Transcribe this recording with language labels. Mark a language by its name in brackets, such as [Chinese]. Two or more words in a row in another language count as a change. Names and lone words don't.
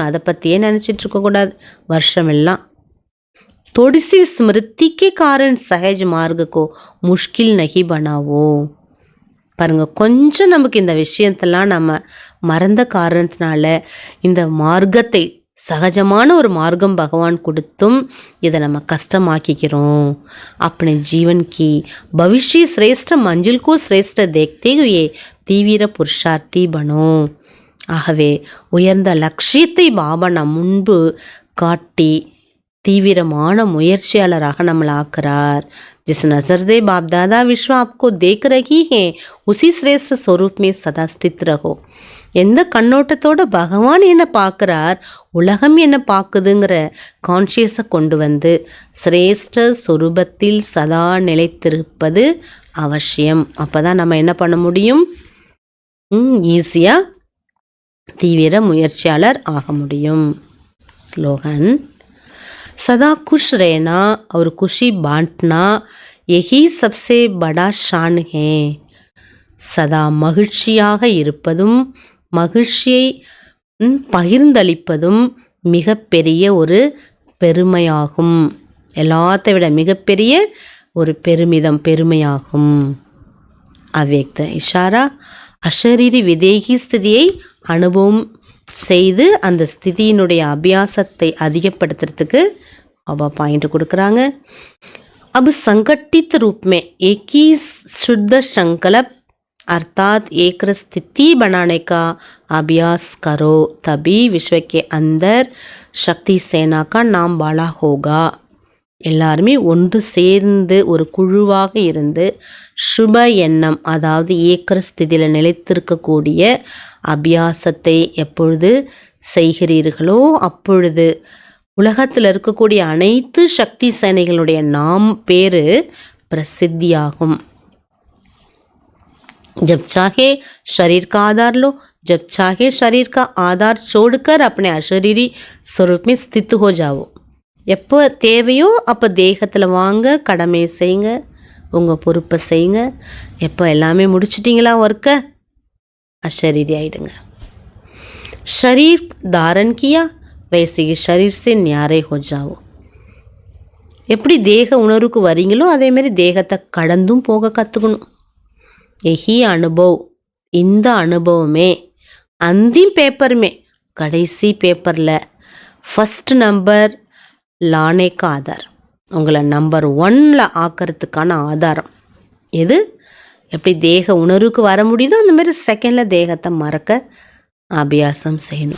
[Tamil] அதை பற்றியே நினச்சிட்டு இருக்கக்கூடாது வருஷம் எல்லாம். [Hindi] थोड़ी सी स्मृति के कारण सहज मार्ग को मुश्किल नहीं बनाओ. [Tamil] பாருங்கள், கொஞ்சம் நமக்கு இந்த விஷயத்தெல்லாம் நம்ம மறந்த காரணத்தினால இந்த மார்க்கத்தை, சகஜமான ஒரு மார்க்கம் பகவான் கொடுத்தும் இதை நம்ம கஷ்டமாக்கிக்கிறோம். [Hindi] अपने जीवन की भविष्य श्रेष्ठ मंजिल को श्रेष्ठ देखते हुए तीव्र पुरुषार्थी बनो. [Tamil] ஆகவே உயர்ந்த லட்சியத்தை பாபா நம் முன்பு காட்டி தீவிரமான முயற்சியாளராக நம்மளை ஆக்குறார். [Hindi] जिस नजर से बाप दादा विश्व आपको देख रही है उसी श्रेष्ठ स्वरूप में सदा स्थित रहो. [Tamil] எந்த கண்ணோட்டத்தோட பகவான் என்ன பார்க்குறார், உலகம் என்ன பார்க்குதுங்கிற கான்ஷியஸை கொண்டு வந்து சிரேஷ்ட சொரூபத்தில் சதா நிலைத்திருப்பது அவசியம். அப்போ தான் நம்ம என்ன பண்ண முடியும்? ஈஸியாக தீவிர முயற்சியாளர் ஆக முடியும். ஸ்லோகன், [Hindi] सदा खुश रहना और खुशी बांटना यही सबसे बड़ा शान है. [Tamil] சதா மகிழ்ச்சியாக இருப்பதும் மகிழ்ச்சியை பகிர்ந்தளிப்பதும் மிகப்பெரிய ஒரு பெருமையாகும். எல்லாத்தை விட மிகப்பெரிய ஒரு பெருமிதம் பெருமையாகும். அவ்யக்த இஷாரா அஷரீரி விதேகி ஸ்திதியை அனுபவம் செய்து அந்த ஸ்திதியினுடைய அபியாசத்தை அதிகப்படுத்துறதுக்கு பாபா பாயிண்ட் கொடுக்குறாங்க. [Hindi] अब संगठित रूप में एक ही शुद्ध संकल्प अर्थात एक स्थिति बनाने का अभ्यास करो, तभी विश्व के अंदर शक्ति सेना का नाम बड़ा होगा. [Tamil] எல்லாருமே ஒன்று சேர்ந்து ஒரு குழுவாக இருந்து சுப எண்ணம், அதாவது ஏக்கர ஸ்திதியில் நிலைத்திருக்கக்கூடிய அபியாசத்தை எப்பொழுது செய்கிறீர்களோ அப்பொழுது உலகத்தில் இருக்கக்கூடிய அனைத்து சக்தி சேனைகளுடைய பேரு பிரசித்தியாகும். [Hindi] जब चाहे शरीर का आधार लो, जब चाहे शरीर का आधार छोड़कर अपने अशरीरी स्वरूप में स्थित हो जाओ. [Tamil] எப்போ தேவையோ அப்போ தேகத்தில் வாங்க, கடமை செய்யுங்க, உங்கள் பொறுப்பை செய்யுங்க. எப்போ எல்லாமே முடிச்சிட்டிங்களா ஒர்க்கை, अशरीरी ஆயிடுங்க. [Hindi] शरीर धारण किया वैसे ही शरीर से न्यारे हो जाओ. [Tamil] எப்படி தேக உணர்வுக்கு வரீங்களோ அதேமாரி தேகத்தை கடந்தும் போக கற்றுக்கணும். [Hindi] यही अनुभव, [Tamil] இந்த அனுபவமே [Hindi] अंतिम पेपर में, [Tamil] கடைசி பேப்பரில் [Hindi] फर्स्ट नंबर लाने का आधार, [Tamil] உங்களை நம்பர் 1 ஆக்கிறதுக்கான ஆதாரம் எது? எப்படி தேக உணர்வுக்கு வர முடியுதோ அந்த மாதிரி செகண்டில் தேகத்தை மறக்க அபியாசம் செய்யணும்.